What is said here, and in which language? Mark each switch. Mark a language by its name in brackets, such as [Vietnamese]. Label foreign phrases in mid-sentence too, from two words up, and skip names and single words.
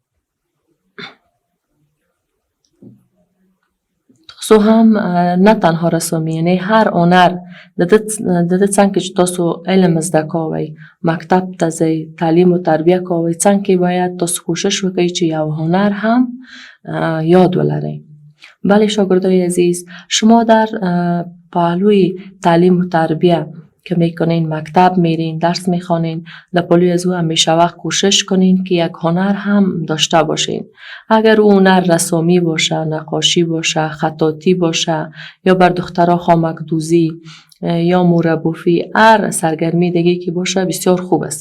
[Pashto] تاسو هم نه تنها رسامي، یعنی هر هنر د ده څنګه چې تاسو علم زده کوئ، مکتب ته ځئ، تعلیم و تربیه کوئ، څنګه باید تاسو کوشش وکړئ چې یو هنر هم یاد ولرئ. [Persian] بله شاگردای عزیز، شما در پهلوی تعلیم و تربیه که میکنین، مکتب میرین، درس میخوانین، در پهلوی از او همیشه وقت کوشش کنین که یک هنر هم داشته باشین. اگر او هنر رسامی باشه، نقاشی باشه، خطاطی باشه یا بر دخترها خامک دوزی یا مربوفی، هر سرگرمی دیگه که باشه بسیار خوب است.